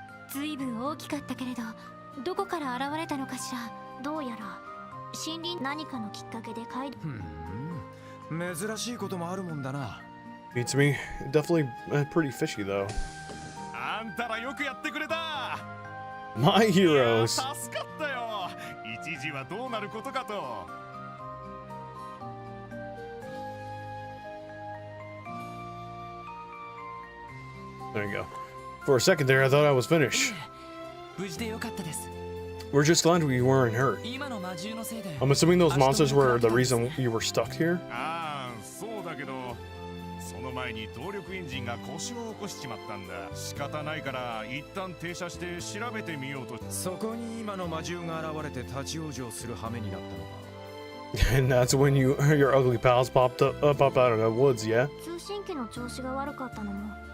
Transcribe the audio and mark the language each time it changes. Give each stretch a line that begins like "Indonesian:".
Japanese: ずいぶん大きかったけれど、どこから現れたのかしら。どうやら森林何かのきっかけで街道。珍しいこともあるもんだな。
English: Beats me. Definitely pretty fishy though.
Japanese: あんたらよくやってくれた。
English: My heroes.
Japanese: 助かったよ。一時はどうなることかと。
English: There you go. For a second there, I thought I was finished. We're just glad we weren't hurt. I'm assuming those monsters were the reason you were stuck here?
Japanese: そうだけど、その前に動力エンジンが故障を起こしちまったんだ。仕方ないから一旦停車して調べてみようと。そこに今の魔獣が現れて立ち往生する羽目になったのか。
English: And that's when your ugly pals popped out of the woods, yeah?
Japanese: 通信機の調子が悪かったのも。